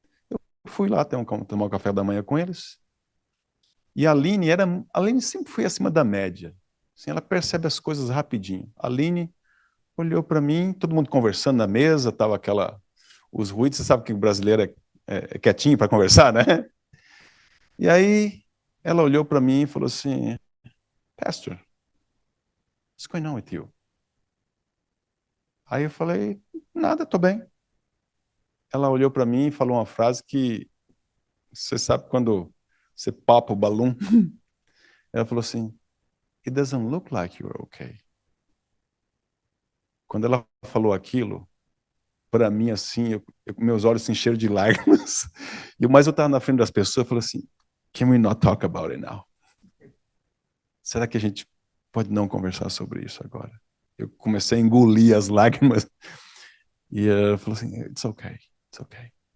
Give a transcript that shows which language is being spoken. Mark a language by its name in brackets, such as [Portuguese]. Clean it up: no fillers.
[Portuguese] Eu fui lá tomar um café da manhã com eles. E a Aline sempre foi acima da média. Assim, ela percebe as coisas rapidinho. A Aline olhou para mim, todo mundo conversando na mesa, tava os ruídos, você sabe que o brasileiro é quietinho para conversar, né? E aí ela olhou para mim e falou assim, Pastor, [English] what's going on with you? [Portuguese] Aí eu falei, nada, tô bem. Ela olhou para mim e falou uma frase que você sabe quando você papa o balão? Ela falou assim, [English] it doesn't look like you're okay. [Portuguese] Quando ela falou aquilo, para mim, assim, meus olhos se encheram de lágrimas. Mas eu estava na frente das pessoas e falei assim, [English] can we not talk about it now? [Portuguese] Será que a gente pode não conversar sobre isso agora? Eu comecei a engolir as lágrimas e ela falou assim, [English] it's okay, it's okay.